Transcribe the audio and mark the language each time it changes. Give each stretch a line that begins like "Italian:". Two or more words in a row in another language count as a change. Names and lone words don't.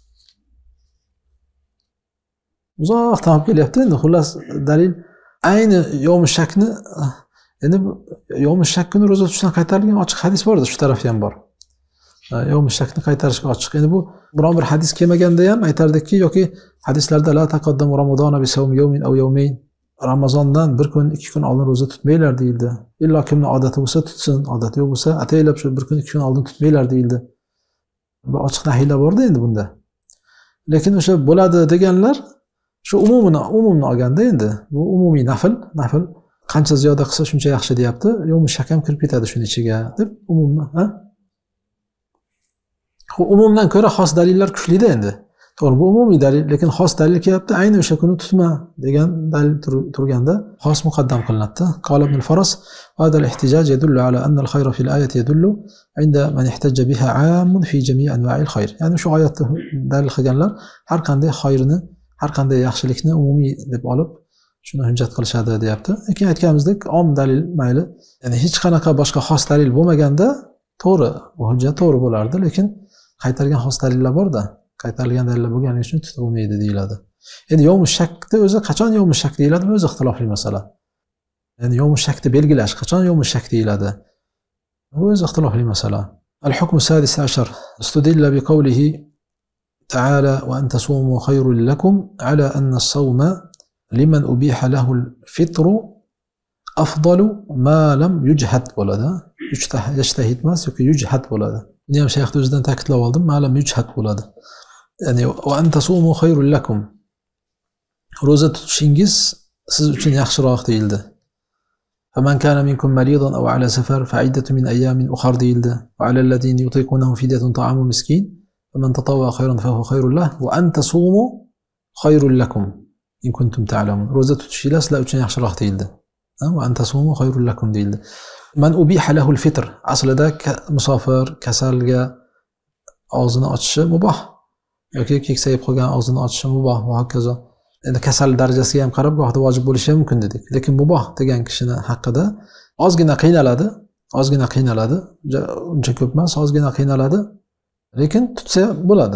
Uzbek: Uzoqdan olib kelyapti endi xullas dalil ayni
Arabic: يوم الشك
Uzbek: endi
Arabic: يوم الشك
Uzbek: kuni roza tutishdan qaytarilgan ochiq hadis borda, shu tarafda ham bor.
Arabic: يوم الشك
Uzbek: qaytarishga ochiq. Endi bu biron bir hadis kelmaganda ham aytardikki, yoki hadislarda
Arabic: لا تقدموا رمضان بصوم يوم أو يومين.
Uzbek: Ramazondan bir kun, 2 kun oldin roza tutmaylar deyildi. Illo kimning odati bo'lsa tutsin, odati yo'q bo'lsa ataylab shu bir kun, 2 kun oldin tutmaylar deyildi. Bu ochiq nahiylar borda endi bunda. Lekin o'sha bo'ladi deganlar shu umumni olganda endi bu umumiy nafil qancha ziyoda qilsa shuncha yaxshi deyapti.
Arabic: يوم الشك
Uzbek: ham kirib ketadi shuning ichiga deb umumni, Umumdan ko'ra xos dalillar kuchli-da endi. To'g'ri, bu umumiy dalil, lekin xos dalil kelyapti, ayni o'sha kuni tutma degan dalil turganda xos muqaddam qilinadi.
Arabic: قال ابن الفرس هذا الاحتجاج يدل على أن الخير في الآية يدل عند من احتج بها عام في جميع أنواع الخير.
Uzbek: Ya'ni shu oyatni dalil qilganlar har qanday xayrni, har qanday yaxshilikni umumiy deb olib, shuni hujjat qilishadi, deyapti. Lekin aytganimizdek, om dalil mayli, ya'ni hech qanaqa boshqa xos dalil bo'lmaganda to'g'ri, bu hujjat to'g'ri bo'lardi, lekin qaytargan xos dalillar bor-da. Qaytarilgan dalillar bo'lgani uchun tutib bo'lmaydi deyiladi. Endi
Arabic: يوم الشك
Uzbek: o'zi qachon
Arabic: يوم الشك
Uzbek: deyiladi, bu o'zi ixtilofli masala. Ya'ni
Arabic: يوم الشك
Uzbek: belgilash qachon
Arabic: يوم الشك
Uzbek: deyiladi, bu o'zi ixtilofli masala.
Arabic: الحكم السادس عشر استدل بقوله تعالى وأن تصوموا خير لكم على أن الصوم لمن أبيح له الفطر أفضل ما لم يجهد bo'ladi.
Uzbek: Yujtahid emas, yoki yujhad bo'ladi. Buni ham shayx o'zidan ta'kidlab oldim,
Arabic: ما لم يجهد
Uzbek: bo'ladi.
Arabic: يعني وأن تصوموا خير لكم.
Uzbek: Roza tutishingiz siz uchun yaxshiroq deyildi.
Arabic: فمن كان منكم مريضا أو على سفر فعدة من أيام أخر deyildi. وعلى الذين يطيقونه فدية طعام مسكين فمن تطوع خيرا فهو خير له وأن تصوموا خير لكم إن كنتم تعلمون.
Uzbek: Roza tutishingiz sizlar uchun yaxshiroq deyildi.
Arabic: وأن تصوموا خير لكم deyildi. من أبيح له الفطر.
Uzbek: Aslida musofir, kasalga og'zini ochishi mubah. Yoki keksayib qolgan og'zini ochishi mubah va hokazo. Endi kasal darajasiga ham qarab vaqtda vojib bo'lishi ham mumkin dedik. Lekin mubah degan kishini haqida ozgina qiynaladi, uncha ko'p emas, ozgina qiynaladi, lekin tutsa bo'ladi.